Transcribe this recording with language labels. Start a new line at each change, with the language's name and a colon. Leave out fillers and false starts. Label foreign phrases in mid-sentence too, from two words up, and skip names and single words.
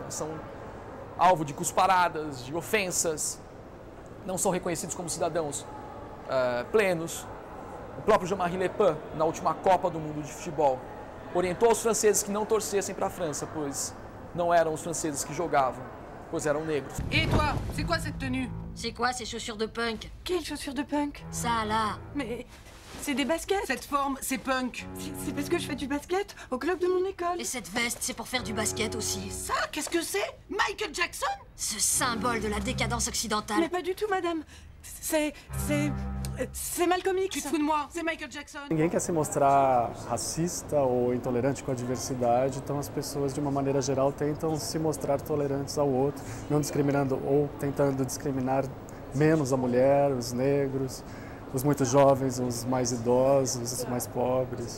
Portuguese: São alvo de cusparadas, de ofensas, não são reconhecidos como cidadãos plenos. O próprio Jean-Marie Le Pen, na última Copa do Mundo de futebol, orientou os franceses que não torcessem para a França, pois não eram os franceses que jogavam, pois eram negros.
French: Et toi, c'est quoi cette tenue? C'est quoi ces chaussures de punk? Quelles chaussures de punk? Ça là. Mais c'est des baskets. Cette forme, c'est punk. C'est parce que je fais du basket au club de mon école. Et cette veste, c'est pour faire du basket aussi. Ça, qu'est-ce que c'est? Michael Jackson? Ce symbole de la décadence occidentale. Mais pas du tout, madame. C'est Malcolm X. Tu te fous de moi? C'est Michael Jackson.
Portuguese: Ninguém quer se mostrar racista ou intolerante com a diversidade, então as pessoas, de uma maneira geral, tentam se mostrar tolerantes ao outro, não discriminando ou tentando discriminar menos a mulher, os negros, os muito jovens, os mais idosos, os mais pobres.